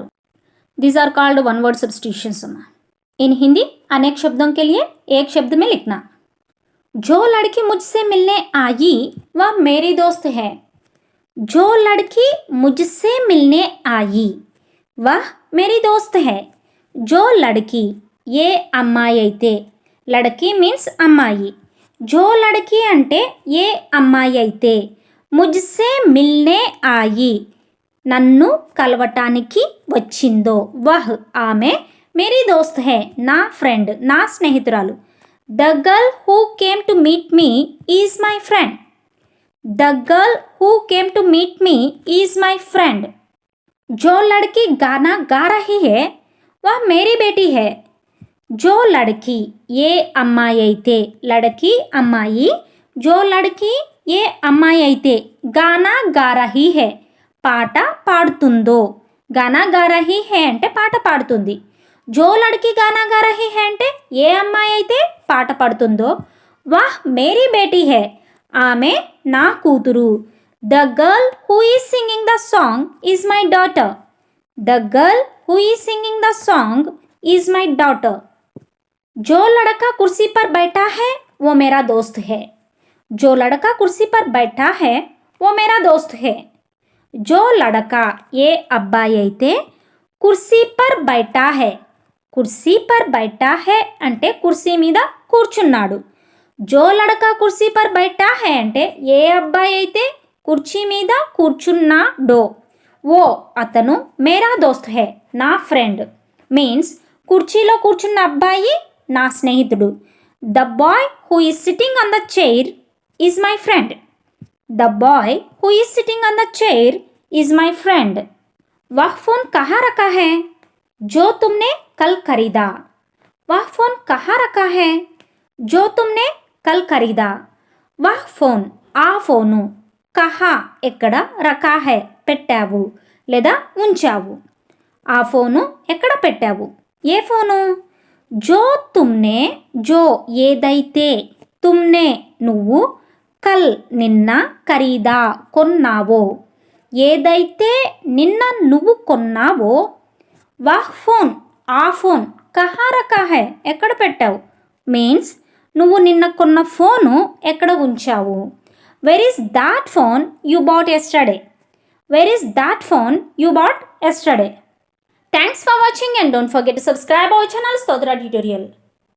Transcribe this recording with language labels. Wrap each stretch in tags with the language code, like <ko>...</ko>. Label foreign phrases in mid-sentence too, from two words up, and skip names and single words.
<en>These are called one word substitutions. In Hindi</en> <hi>अनेक शब्दों के लिए एक शब्द में लिखना. जो लड़की मुझसे मिलने आई वह मेरी दोस्त है. जो लड़की मुझसे मिलने आई वह मेरी दोस्त है. जो लड़की ये</hi> <te>అమ్మాయి అయితే, లड़की మీన్స్ అమ్మాయి,</te> <hi>जो लड़की</hi> <te>అంటే ఏ అమ్మాయి అయితే,</te> <hi>मुझसे मिलने आई</hi> <te>నన్ను కలవటానికి వచ్చిందో, వహ్ ఆమె,</te> <hi>मेरी दोस्त है</hi> <te>నా ఫ్రెండ్ నా స్నేహితురాలు.</te> <en>The girl who came to meet me is my friend. The girl who came to meet me is my friend.</en> <hi>जो लड़की गाना गा रही है वह मेरी बेटी है. जो लड़की ये</hi> <te>అమ్మాయి అయితే,</te> <hi>लड़की అమ్మాయి, जो लड़की ये</hi> <te>అమ్మాయి అయితే,</te> <hi>गाना गा रही है</hi> <te>పాట పాడుతుందో,</te> <hi>गाना गा रही है</hi> <te>అంటే పాట పాడుతుంది.</te> <hi>जो लड़की गाना गा रही है</hi> <te>అంటే ఏ అమ్మాయి అయితే పాట పాడుతుందో,</te> <hi>वह मेरी बेटी है</hi> <te>ఆమె నా కూతురు.</te> <en>The girl who is singing the song is my daughter. The girl who is singing the song is my daughter.</en> <hi>जो लड़का कुर्सी पर बैठा है वो मेरा दोस्त है. जो लड़का कुर्सी पर बैठा है वो मेरा दोस्त है. जो लड़का ये</hi> <te>అబ్బాయి అయితే,</te> <hi>कुर्सी पर बैठा है, कुर्सी पर बैठा है</hi> <te>అంటే కుర్సీ మీద కూర్చున్నాడు.</te> <hi>जो लड़का कुर्सी पर बैठा है</hi> <te>అంటే ఏ అబ్బాయి అయితే కుర్చీ మీద కూర్చున్నాడో, ఓ అతను</te> <hi>मेरा दोस्त है</hi> <te>నా ఫ్రెండ్ మీన్స్ కుర్చీలో కూర్చున్న అబ్బాయి నా స్నేహితుడు.</te> <en>The boy who is sitting on the chair is my friend. The boy who is sitting on the chair is my friend.</en> <hi>वह फ़ोन कहाँ रखा है जो तुमने कल खरीदा. वह फ़ोन कहाँ रखा है जो तुमने कल खरीदा. वह फ़ोन</hi> <te>ఆ ఫోను, కహా ఎక్కడ,</te> <hi>रखा है</hi> <te>పెట్టావు లేదా ఉంచావు. ఆ ఫోను ఎక్కడ పెట్టావు, ఏ ఫోను.</te> <hi>जो तुमने</hi> <te>జో ఏదైతే, తుమ్నే నువ్వు, కల్ నిన్న, ఖరీదా కొన్నావో ఏదైతే నిన్న నువ్వు కొన్నావో,</te> <hi>वह फ़ोन</hi> <te>ఆ ఫోన్,</te> <hi>कहाँ रखा है</hi> <te>ఎక్కడ పెట్టావు మీన్స్ నువ్వు నిన్న కొన్న ఫోను ఎక్కడ ఉంచావు.</te> <en>Where is that phone you bought yesterday. Where is that phone you bought yesterday. Thanks for watching and don't forget to subscribe our channel స్తోత్ర ట్యూటోరియల్.</en>